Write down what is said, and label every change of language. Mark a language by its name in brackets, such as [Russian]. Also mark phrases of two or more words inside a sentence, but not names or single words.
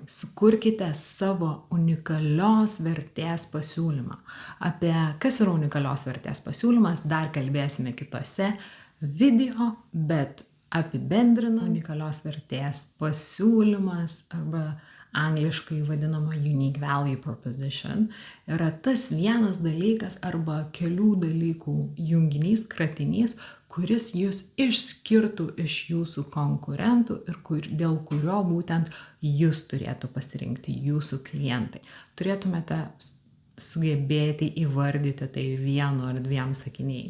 [Lithuanian] Sukurkite savo unikalios vertės pasiūlymą. Apie kas yra unikalios vertės pasiūlymas, dar kalbėsime kitose video, bet apibendrinant, unikalios vertės pasiūlymas arba angliškai vadinama [English] unique value proposition [Lithuanian] yra tas vienas dalykas arba kelių dalykų junginys, kratinys, kuris jūs išskirtų iš jūsų konkurentų ir dėl kurio būtent jūs turėtų pasirinkti jūsų klientai. Turėtumėte sugebėti įvardyti tai vienu ar dviem sakiniais.